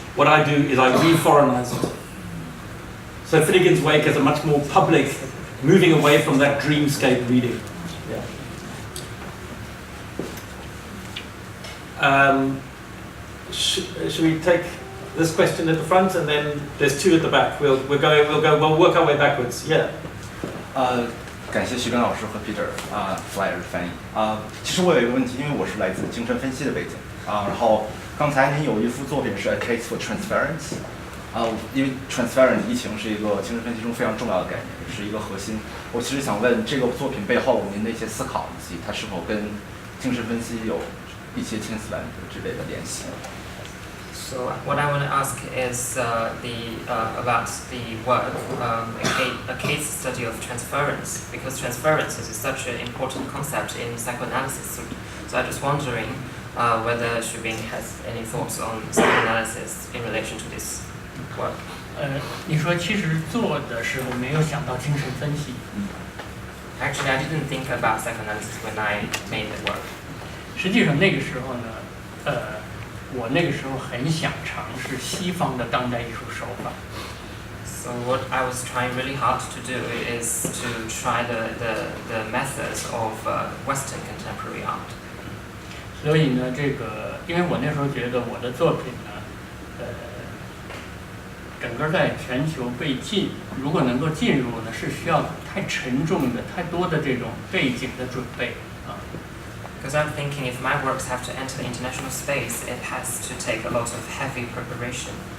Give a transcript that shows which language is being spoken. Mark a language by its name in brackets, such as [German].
[English] What I do is I re-foreignize it. So Finnegan's Wake is a much more public, moving away from that dreamscape reading. Should we take this question at the front and then there's two at the back? We'll work our way backwards. Yeah. [Chinese] 感谢徐根老师和 Peter Flyer 的翻译其实我有一个问题，因为我是来自精神分析的背景然后刚才您有一幅作品是 A Case for Transference。因为 transference 疫情是一个精神分析中非常重要的概念，也是一个核心。我其实想问这个作品背后您的一些思考，以及它是否跟精神分析有一些千丝万缕之类的联系。 [English] So what I want to ask is about the work, a case study of transference, because transference is such an important concept in psychoanalysis. So I'm just wondering whether Xubing has any thoughts on psychoanalysis in relation to this work. [Chinese] 你说其实做的时候没有想到精神分析。 [English] Actually, I didn't think about psychoanalysis when I made the work. [Chinese] 实际上那个时候呢，我那个时候很想尝试西方的当代艺术手法。 [English] So what I was trying really hard to do is to try the methods of Western contemporary art. [Chinese] 所以呢，这个因为我那时候觉得我的作品呢，整个在全球如果能够进入呢，是需要太沉重的、太多的这种背景的准备啊。 [English] Because I'm thinking if my works have to enter the international space, it has to take a lot of heavy preparation.